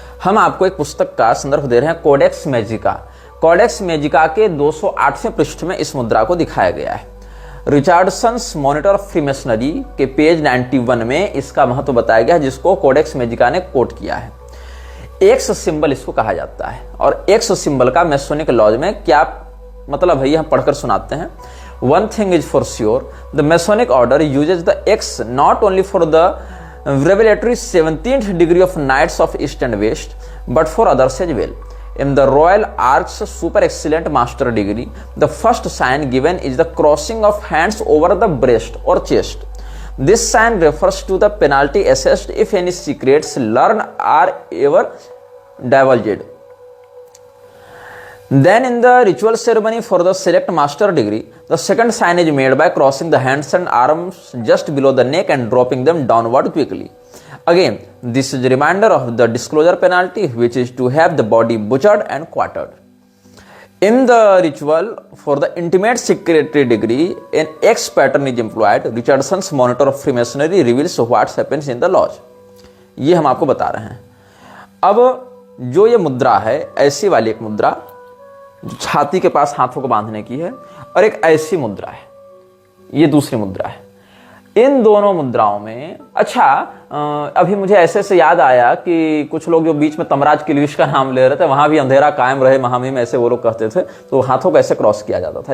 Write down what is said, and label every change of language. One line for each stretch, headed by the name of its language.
Hindi: हम आपको एक पुस्तक का संदर्भ दे रहे हैं, कोडेक्स मैजिका। कोडेक्स मैजिका के 208वें पृष्ठ में इस मुद्रा को दिखाया गया है। रिचार्डसन्स मॉनिटर ऑफ फ्रीमेसनरी के पेज 91 में इसका महत्व बताया गया है, जिसको कोडेक्स मैजिका ने कोट किया है। एक्स सिंबल इसको कहा जाता है, और एक्स सिंबल का मेसोनिक लॉज में क्या मतलब है ये हम पढ़कर सुनाते हैं।
English: One thing is for sure, the Masonic order uses the X not only for the revelatory 17th degree of Knights of East and West, but for others as well. In the Royal Arch's super excellent master degree, the first sign given is the crossing of hands over the breast or chest. This sign refers to the penalty assessed if any secrets learned are ever divulged. Then in the ritual ceremony for the select master degree, the second sign is made by crossing the hands and arms just below the neck and dropping them downward quickly. Again, this is a reminder of the disclosure penalty, which is to have the body butchered and quartered. In the ritual for the intimate secretary degree, an X pattern is employed. Richardson's monitor of Freemasonry reveals what happens in the lodge.
Hindi: ये हम आपको बता रहे हैं। अब जो ये मुद्रा है, ऐसी वाली एक मुद्रा जो छाती के पास हाथों को बांधने की है, और एक ऐसी मुद्रा है, ये दूसरी मुद्रा है। इन दोनों मुद्राओं में अभी मुझे ऐसे से याद आया कि कुछ लोग जो बीच में तमराज किलविश का नाम ले रहे थे, वहां भी अंधेरा कायम रहे महामहिम ऐसे वो लोग कहते थे, तो हाथों को ऐसे क्रॉस किया जाता था।